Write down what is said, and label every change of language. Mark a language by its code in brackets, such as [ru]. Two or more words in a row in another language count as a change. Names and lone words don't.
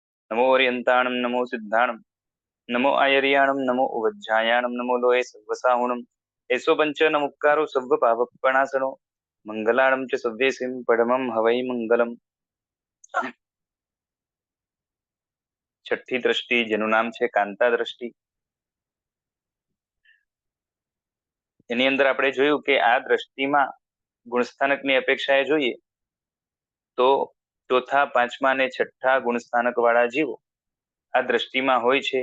[pra] नमो ओरियंताणम नमो सिद्धाणम नमो आयर्याणम नमो उवज्जायाणम नमो लोये सर्वसाहुणम एसो पंच नमुक्कारो सव्व पावपणासनो मंगलाणम च सव्येसिम परमं हवै मंगलम। [gu] छठी દ્રષ્ટિ જેનું નામ છે કાંતા દ્રષ્ટિ, એની અંદર આપણે જોયું કે આ દ્રષ્ટિમાં ગુણસ્થાનકની અપેક્ષાએ જોઈએ તો ચોથા, પાંચમા અને છઠ્ઠા ગુણસ્થાનક વાળા જીવો આ દ્રષ્ટિમાં હોય છે.